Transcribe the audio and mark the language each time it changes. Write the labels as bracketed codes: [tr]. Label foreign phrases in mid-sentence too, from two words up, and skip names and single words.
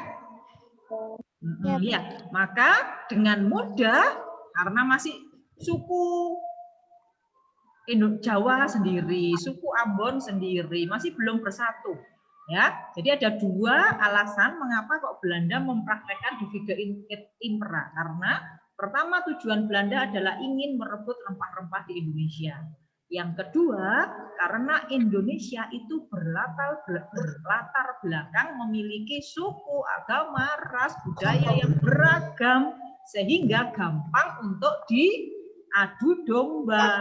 [id] Ya, maka dengan mudah karena masih suku Jawa sendiri, suku Ambon sendiri masih belum bersatu, ya. Jadi ada dua alasan mengapa kok Belanda mempraktekkan [la] divide et impera. [id] Karena pertama tujuan Belanda adalah ingin merebut rempah-rempah di Indonesia. Yang kedua, karena Indonesia itu berlatar belakang memiliki suku, agama, ras, budaya yang beragam sehingga gampang untuk diadu domba.